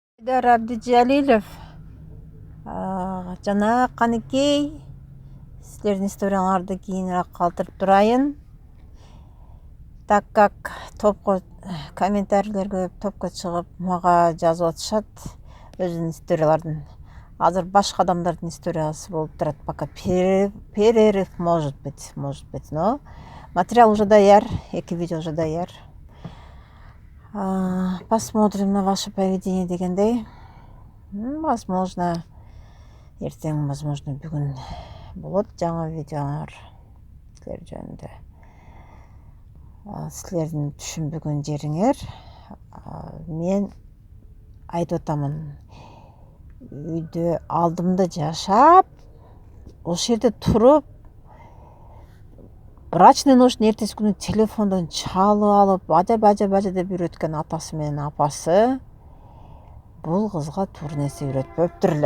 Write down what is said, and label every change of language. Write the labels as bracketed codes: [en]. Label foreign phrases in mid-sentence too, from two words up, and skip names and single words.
[ky] Айдар Абдижалилов, жана Каныкей, силердин историяларды кийинирээк калтырып турайын. [ru] Так как [ky] топко комментарийлер көп, топко чыгып мага жазып атышат өзүнүн историяларын. Азыр башка адамдардын историясы болуп турат. [ru] Пока перерыв может быть, но материал уже даяр, 2 видео уже даяр. Посмотрим на ваше поведение дегендей. [ky] Возможно, эртең, возможно, бүгүн болот жаңы видеолор силер жөнүндө. Силердин түшүнбөгөн жериңер, мен айтып атамын, үйдө алдымда жашап, ошол жерде туруп, брачный ночтун эртеси күнү телефондон чалып алып, ажа деп үйрөткөн атасы менен апасы бул кызга туура нерсе үйрөтпөптүр эле.